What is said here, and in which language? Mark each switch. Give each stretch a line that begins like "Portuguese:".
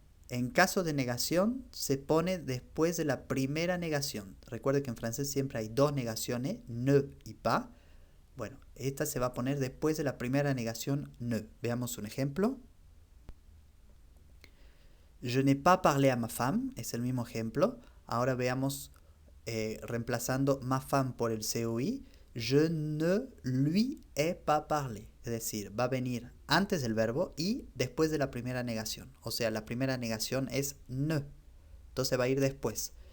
Spanish: En caso de negación, se pone después de la primera negación. Recuerde que en francés siempre hay dos negaciones, ne y pas. Bueno, esta se va a poner después de la primera negación, ne. Veamos un ejemplo.
French: Je n'ai pas parlé à ma femme,
Spanish: es el mismo ejemplo. Ahora veamos reemplazando
French: ma femme
Spanish: por el COI.
French: Je ne lui ai pas parlé.
Spanish: Es decir, va a venir antes del verbo y después de la primera negación. O sea, la primera negación es ne. Entonces va a ir después.